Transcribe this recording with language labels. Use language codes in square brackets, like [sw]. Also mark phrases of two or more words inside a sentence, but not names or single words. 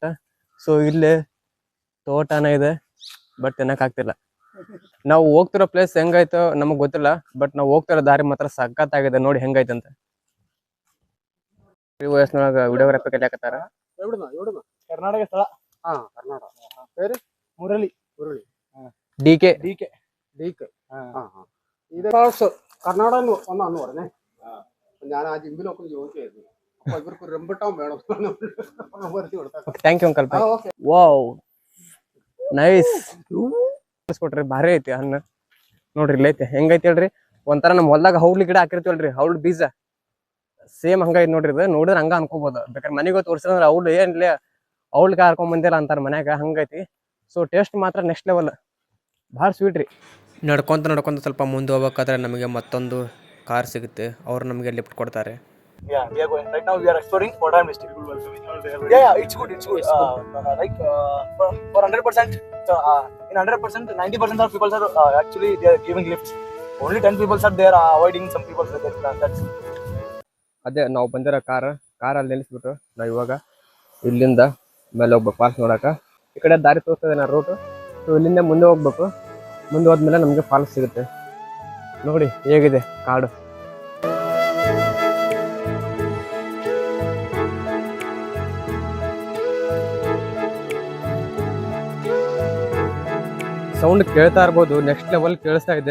[kn] ಸೊ ಇಲ್ಲಿ ತೋಟನ ಇದೆ, ಬಟ್ ತಿನ್ನಕ್ ಆಗ್ತಿಲ್ಲ. ನಾವು ಹೋಗ್ತಿರೋ ಪ್ಲೇಸ್ ಹೆಂಗೈತೋ ನಮಗ್ ಗೊತ್ತಿಲ್ಲ, ಬಟ್ ನಾವು ಹೋಗ್ತಿರೋ ದಾರಿ ಮಾತ್ರ ಸಖತ್ತಾಗಿದೆ. ನೋಡಿ ಹೆಂಗೈತೆ ಅಂತ. ಈ ವಯಸ್ಸಿನೊಳಗ ವಿಡಿಯೋಗ್ರಾಫಿ ಕಲಿಯಾಕತ್ತಾರ. [ml] ಕರ್ನಾಟಕ സ്ഥല. പേര് മുരളി. DK ഇത് കർണാടകയിൽ വന്നാന്ന് പറഞ്ഞേ. ഞാൻ ആ ജിമ്മിലൊക്കെ ചോദിച്ചായിരുന്നു. അപ്പൊ ഇവർക്ക് റംബുട്ടാൻ വേണം [en] Thank you uncle. wow nice [kn] ಕೊಟ್ರಿ, ಭಾರಿ ಐತಿ ಹಣ್ಣು. ನೋಡ್ರಿ ಇಲ್ಲೈತೆ ಹೆಂಗೈತಿ ಹೇಳ್ರಿ. ಒಂಥರ ನಮ್ಮ ಹೊಲ್ದಾಗ ಹೌಳ್ಳಿ ಗಿಡ ಹಾಕಿರ್ತೀವಲ್ರಿ, ಹೌಳ್ಳಿ ಬೀಜ ಸೇಮ್ ಹಂಗೈತಿ ನೋಡ್ರಿ. ಇದು ನೋಡಿದ್ರೆ ಹಂಗ ಅನ್ಕೋಬಹುದು. ಬೇಕಾದ್ರೆ ಮನೆಗೆ ತೋರಿಸಿದ್ರೆ ಅವ್ಳು ಏನ್ಲಿ ಅವ್ಳಿಗೆ ಹಾರ್ಕೊಂಡ್ ಬಂದಿಲ್ಲ ಅಂತಾರ ಮನ್ಯಾಗ, ಹಂಗೈತಿ. ಸೊ ಟೇಸ್ಟ್ ಮಾತ್ರ [en] next level, [kn] ಭಾಳ ಸ್ವೀಟ್ ರೀ. ನಡ್ಕೊಂತ ಸ್ವಲ್ಪ ಮುಂದೆ ಹೋಗ್ಬೇಕಾದ್ರೆ ನಮಗೆ ಮತ್ತೊಂದು ಕಾರ್ ಸಿಗುತ್ತೆ. ಅವ್ರು ನಮಗೆ ಲಿಫ್ಟ್ ಕೊಡ್ತಾರೆ. [en] Yeah, we are going. Right now we are exploring Kottayam district. Yeah, it's good. Like for 100%, in 100%, 90% of people are actually they are giving lifts. Only 10 people are there avoiding some people. That's [kn] ಅದೇ ನಾವು ಬಂದಿರೋ ಕಾರಲ್ಲಿ ನಿಲ್ಲಿಸ್ಬಿಟ್ಟು ನಾವು ಇವಾಗ ಇಲ್ಲಿಂದ ಮೇಲೆ ಹೋಗ್ಬೇಕು ಫಾಲ್ಸ್ ನೋಡಕ. ಈ ಕಡೆ ದಾರಿ ತೋರಿಸ್ತದೆ ನಾ ರೂಟು. ಸೊ ಇಲ್ಲಿಂದ ಮುಂದೆ ಹೋಗ್ಬೇಕು. ಮುಂದೆ ಹೋದ್ಮೇಲೆ ನಮಗೆ ಫಾಲ್ಸ್ ಸಿಗುತ್ತೆ. ನೋಡಿ ಹೇಗಿದೆ ಕಾಡು. ಸೌಂಡ್ ಕೇಳ್ತಾ ಇರ್ಬೋದು, [en] next level [kn] ಕೇಳಿಸ್ತಾ ಇದೆ.